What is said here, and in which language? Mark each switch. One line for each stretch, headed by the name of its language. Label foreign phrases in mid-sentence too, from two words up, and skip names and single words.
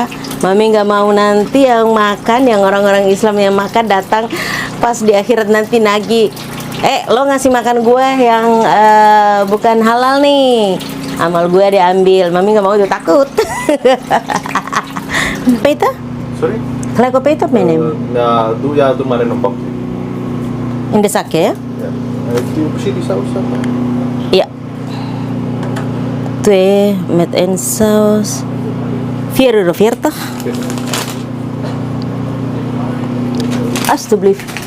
Indonesian: Mami nggak mau nanti yang makan, yang orang-orang Islam yang makan datang pas di akhirat nanti nagih, lo ngasih makan gue yang bukan halal nih, amal gue diambil. Mami nggak mau, itu takut. Peta? Sorry? Kalau peta menem?
Dutch: Na, du mannen een bakje. In de zak ya? Ja. Heeft u precies die saus dan? Ja. 2 met een saus. €4,40. Alsjeblieft.